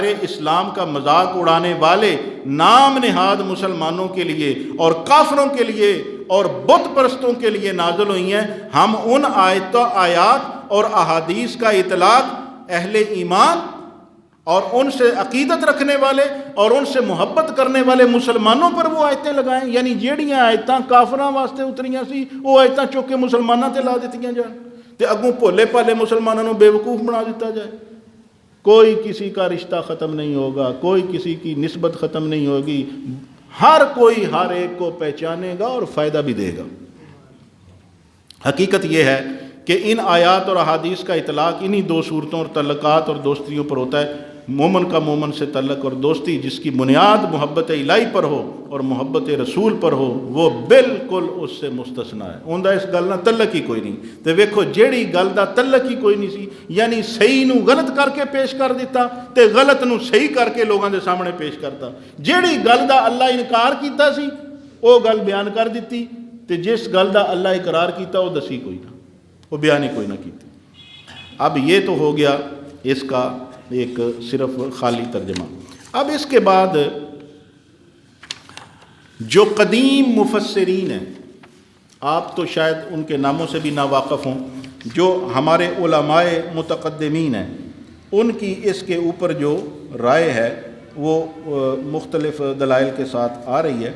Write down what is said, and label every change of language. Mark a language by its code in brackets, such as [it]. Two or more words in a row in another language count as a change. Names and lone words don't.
[ur] اسلام کا مذاق اڑانے والے نام نہاد مسلمانوں کے لیے اور کافروں کے لیے اور بت پرستوں کے لیے نازل ہوئی ہیں، ہم ان آیات اور احادیث کا اطلاق اہل ایمان اور ان سے عقیدت رکھنے والے اور ان سے محبت کرنے والے مسلمانوں پر وہ آیتیں لگائیں، [pa] یعنی جیڑیاں آیتاں کافراں واسطے اتریاں سی وہ آیتاں چوک کے مسلمانوں تے لا دیتیاں جان [ur] تے اگوں بھولے پالے مسلمانوں کو بے وقوف بنا دیتا جائے۔ کوئی کسی کا رشتہ ختم نہیں ہوگا، کوئی کسی کی نسبت ختم نہیں ہوگی، ہر کوئی ہر ایک کو پہچانے گا اور فائدہ بھی دے گا۔ حقیقت یہ ہے کہ ان آیات اور احادیث کا اطلاق انہی دو صورتوں اور تعلقات اور دوستیوں پر ہوتا ہے۔ مومن کا مومن سے تعلق اور دوستی جس کی بنیاد محبت الہی پر ہو اور محبت رسول پر ہو، وہ بالکل اس سے مستثنا ہے۔ [pa] اوندا اس گل نہ تعلق ہی کوئی نہیں۔ تے ویکھو جیڑی گل دا تعلق ہی کوئی نہیں سی، یعنی صحیح نو غلط کر کے پیش کر دیتا تے غلط نو صحیح کر کے لوگاں دے سامنے پیش کرتا۔ جیڑی گل دا اللہ انکار کیتا سی وہ گل بیان کر دیتی تے جس گل دا اللہ اقرار کیتا وہ دسی کوئی نہ، وہ بیان ہی کوئی نہ کیتی۔ [ur] اب یہ تو ہو گیا اس کا ایک صرف خالی ترجمہ۔ اب اس کے بعد جو قدیم مفسرین ہیں، آپ تو شاید ان کے ناموں سے بھی ناواقف ہوں، جو ہمارے علماء متقدمین ہیں، ان کی اس کے اوپر جو رائے ہے وہ مختلف دلائل کے ساتھ آ رہی ہے۔